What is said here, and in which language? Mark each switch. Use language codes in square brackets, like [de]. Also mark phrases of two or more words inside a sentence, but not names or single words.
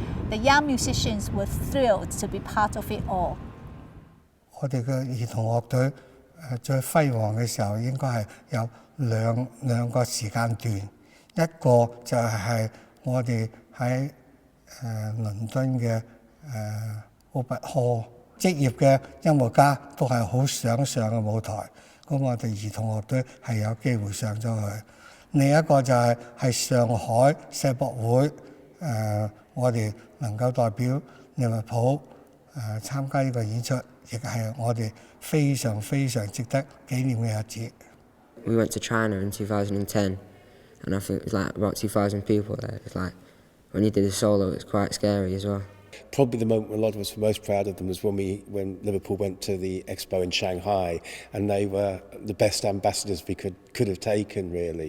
[en] The young musicians were thrilled to be part of it all. [yue] 我哋嘅兒童樂隊最輝煌嘅時候應該係有兩個時間段，一個就係我哋喺倫敦嘅Albert Hall，職業嘅音樂家都係好想上嘅舞台，咁我哋兒童樂隊係有機會上咗去。另一個就係上海世博會，我哋能夠代表利物浦參加呢個演出，亦係我哋非常非常值得紀念嘅日子。 [en] We went to China in 2010, and I think it was like about 2,000 people there. It's like when you did a solo, it's quite scary as well. Probably the moment a lot of us were most proud of them was when Liverpool went to the expo in Shanghai, and they were the best ambassadors we could have taken, really.